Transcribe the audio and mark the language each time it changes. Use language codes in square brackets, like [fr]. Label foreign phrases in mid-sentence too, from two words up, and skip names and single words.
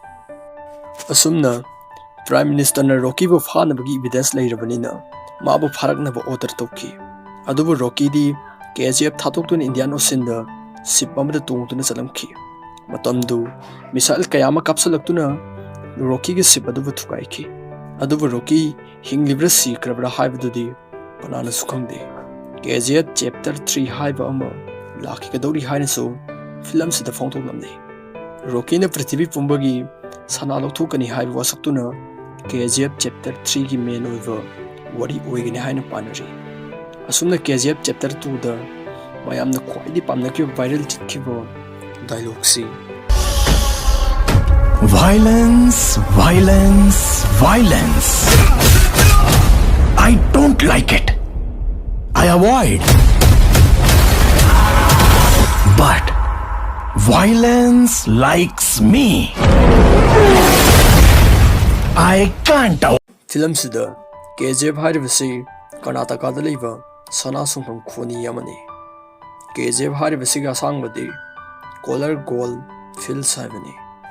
[mni] Asumna [en] Prime Minister [mni] na Rocky bu phanabagi evidence leirabani na mabu pharakna bu order tawki. Adubu Rocky di KGF thatoktun Indian Ocean da ship amada tungtuna chalamki. Matamdu missile kayama kapsalaktuna Rocky ki ship adubu thukaiki. Adubu Rocky hinglibra si krabra haibadudi panana sukhangde. KGF Chapter 3 haiba ama laki kadori haina so film sida phongtok lamne. Rocky na Prithvi pumbagi sana lokthukani haiba wasaktuna KGF Chapter 3 ki main oiva wari oigani haina panari. Asumna KGF Chapter 2 da mayamna kwaidi pamnaki viral chitkibo dialogue si [en] Violence, violence, violence. I don't like it. I avoid. But violence likes me. I can't. [mni] Film sida KGF hariba si Karnataka da leiba Sana Sungkham khoni yamani. KGF hariba siga sangbadi Color Gold Fields haibani.